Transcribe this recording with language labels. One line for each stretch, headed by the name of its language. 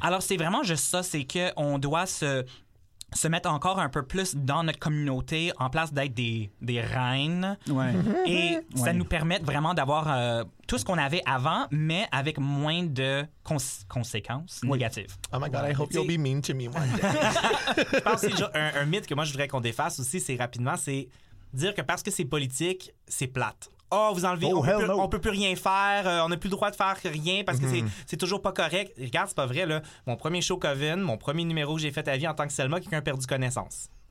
French: Alors, c'est vraiment juste ça. C'est qu'on doit se mettre encore un peu plus dans notre communauté en place d'être des reines. Ouais. Et ça nous permet vraiment d'avoir tout ce qu'on avait avant, mais avec moins de conséquences négatives.
English: Oh my God, I hope you'll be mean to me one day.
French: Je pense que c'est un mythe que moi, je voudrais qu'on défasse aussi, c'est rapidement, c'est dire que parce que c'est politique, c'est plate. Oh, vous enlevez, on peut plus rien faire, on n'a plus le droit de faire rien parce que c'est toujours pas correct. Regarde, c'est pas vrai, là. Mon premier show Coven, mon premier numéro que j'ai fait à vie en tant que Selma, quelqu'un a perdu connaissance.